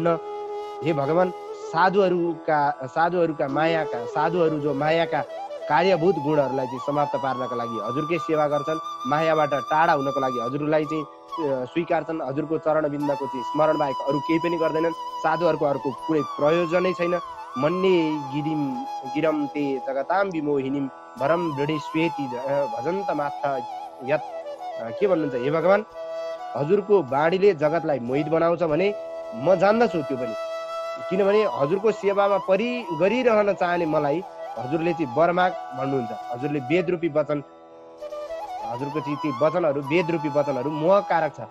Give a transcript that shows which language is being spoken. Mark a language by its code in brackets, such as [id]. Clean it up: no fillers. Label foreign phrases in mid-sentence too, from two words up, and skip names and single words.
[ne] हे भगवान्, साधुहरूका मायाका साधुहरू जो मायाका कार्यभूत गुणहरूलाई चाहिँ समाप्त पार्नका लागि हजुरकै सेवा गर्छन्, मायाबाट टाढा हुनको लागि हजुरलाई चाहिँ स्वीकार्छन्। हजुरको चरणबिन्दको चाहिँ स्मरण बाहेक अरू केही पनि गर्दैनन्। साधुहरूको अर्को कुनै प्रयोजनै छैन। [sa] मन्ने गिरम ते जगताम विमोहिनीम भरम वृढी श्वेती भजन्त माथा यत। [ne] के भन्नुहुन्छ हे भगवान्, हजुरको बाणीले जगतलाई मोहित बनाउँछ भने म जान्दछु त्यो पनि। किनभने हजुरको सेवामा गरिरहन चाहने मलाई हजुरले चाहिँ वरमाग भन्नुहुन्छ। हजुरले वेदरूपी वचन, हजुरको चाहिँ ती वचनहरू वेदरूपी वचनहरू मोहकारक छ।